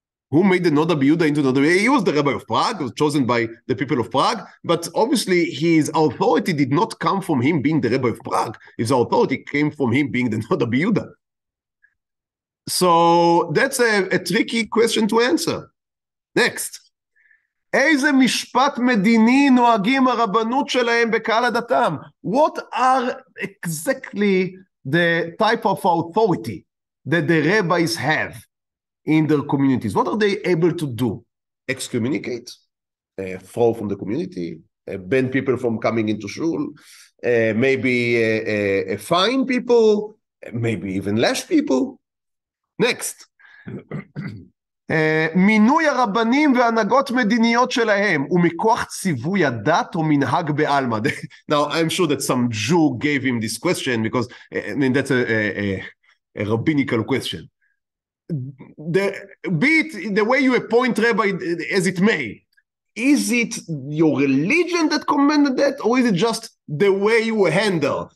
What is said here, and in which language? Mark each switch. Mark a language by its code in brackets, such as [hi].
[en] Who made the Noda B'Yehuda into Noda B'Yehuda? He was the Rabbi of Prague, he was chosen by the people of Prague, but obviously his authority did not come from him being the Rabbi of Prague. His authority came from him being the Noda B'Yehuda. So that's a tricky question to answer. Next. [he] איזה משפט מדיני נוהגים הרבנות שלהם בקהל הדתם? [en] What are exactly the type of authority that the rabbis have in their communities? What are they able to do? Excommunicate, throw from the community, ban people from coming into shul, maybe fine people, maybe even lash people. Next. [he] מינוי הרבנים והנהגות מדיניות שלהם הוא מכוח ציווי הדת או מנהג בעלמא. [en] Now I'm sure that some Jew gave him this question because that's a rabbinical question. Be it the way you appoint rabbi as it may, is it your religion that commanded that, or is it just the way you handle?